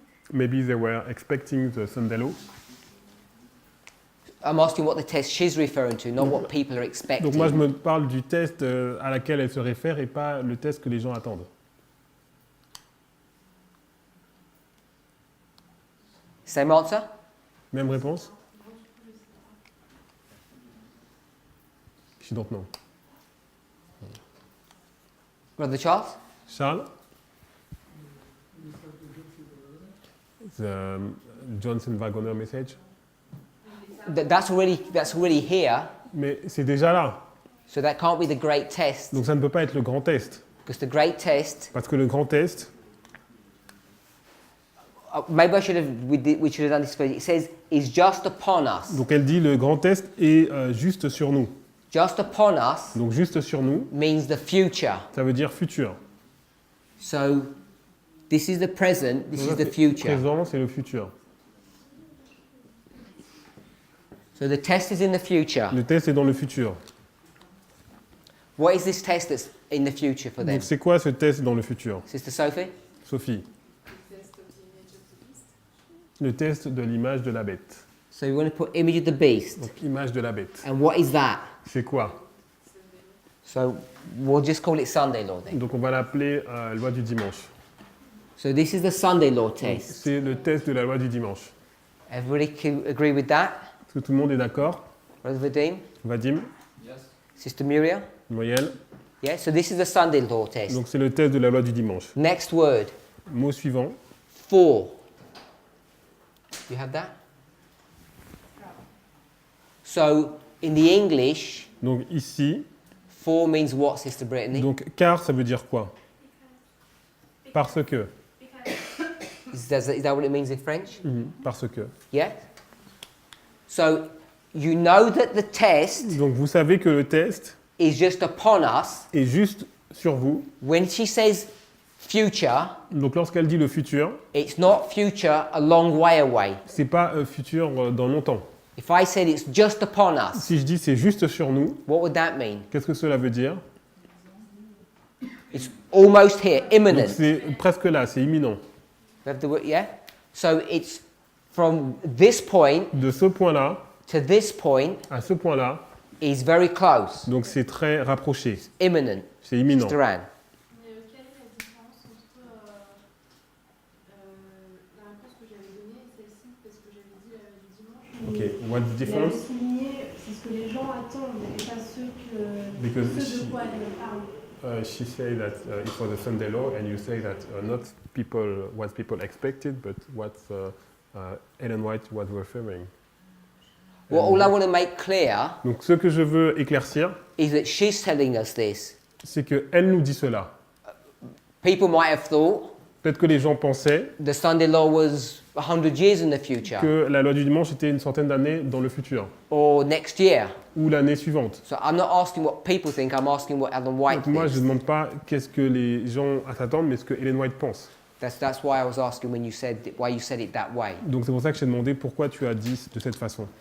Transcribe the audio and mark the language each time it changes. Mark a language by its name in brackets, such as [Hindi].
[English] Maybe they were expecting the Sunday law. I'm asking what the test she's referring to, not what people are expecting. [French] Donc moi, je me parle du test à laquelle elle se réfère et pas le test que les gens attendent. [English] Same answer? [French] Même réponse? Je [English] don't know. Brother Charles? Charles? The Johnson Wagoner message? That's already here, [French] Mais c'est déjà là. [English] so that can't be the great test. [French] Donc ça ne peut pas être le grand test. [English] Because the great test, [French] Parce que le grand test, [English] maybe we should have done this first. It says, is just upon us. [French] donc elle dit le grand test est juste sur nous. [English] Just upon us [French] Donc juste sur nous, [English] means the future. [French] ça veut dire futur. [English] So this is the present, this is the future. [French] Présent, c'est le futur. [English] So the test is in the future. [French] Le test est dans le futur. [English] What is this test that's in the future for them? [French] Donc c'est quoi ce test dans le futur? [English] Sister Sophie? Sophie. [French] Le test de l'image de la bête. [English] So we want to put image of the beast. [French] Donc image de la bête. [English] And what is that? [French] C'est quoi? [English] So we'll just call it Sunday law then. [French] Donc on va l'appeler loi du dimanche. [English] So this is the Sunday law [French] Donc, [English] test. [French] c'est le test de la loi du dimanche. [English] Everybody can agree with that? [French] Est-ce que tout le monde est d'accord? [English] Brother Vadim? Vadim, Yes. Sister Muriel? Moyel. Yeah, so this is the Sunday law test. [French] Donc c'est le test de la loi du dimanche. [English] Next word, [French] Mot suivant. [English] for. You have that? So in the English, [French] Donc ici, [English] for means what, Sister Brittany? [French] donc car ça veut dire quoi? Parce que. [English] Is that what it means in French? [French] Parce que. [English] Yeah? So you know that the test [French] Donc vous savez que le test [English] is just upon us. [French] est juste sur vous. [English] When she says future, [French] Donc lorsqu'elle dit le futur, [English] it's not future a long way away. [French] c'est pas futur dans longtemps. [English] If I said it's just upon us, [French] Si je dis c'est juste sur nous, [English] what would that mean? [French] qu'est-ce que cela veut dire? [English] It's almost here, [French] Donc [English] imminent. [French] c'est presque là, c'est imminent. [English] You have the word, yeah? So it's from this point [French] De ce point-là [English] to this point [French] à ce point-là, [English] is very close, [French] donc c'est très rapproché, [English] imminent. [French] c'est imminent. [English] Sister Anne. [French] Mais quelle est la différence entre la réponse que j'avais donnée et celle-ci, parce que j'avais dit du dimanche? [English] Ok, what's the [French] Il avait [English] difference? [French] souligné, c'est ce que les gens attendent et pas [English] Because [French] ceux de quoi elle parle. [English] She said that it was a Sunday law, and you say that not people what people expected, but what Ellen White was referring. Well, all I want to make clear [French] Donc ce que je veux éclaircir, [English] is that she's telling us this. [French] c'est qu'elle nous dit cela. [English] People might have thought [French] Peut-être que les gens pensaient [English] the Sunday law was 100 years in the future [French] que la loi du dimanche était une centaine d'années dans le futur, [English] or next year. [French] ou l'année suivante. [English] So I'm not asking what people think, I'm asking what Ellen White [French] Donc moi, je ne [English] thinks. [French] demande pas qu'est-ce que les gens s'attendent, mais ce que Ellen White pense. [English] That's why I was asking when you said why you said it that way. [French] Donc c'est pour ça que je t'ai demandé pourquoi tu as dit de cette façon.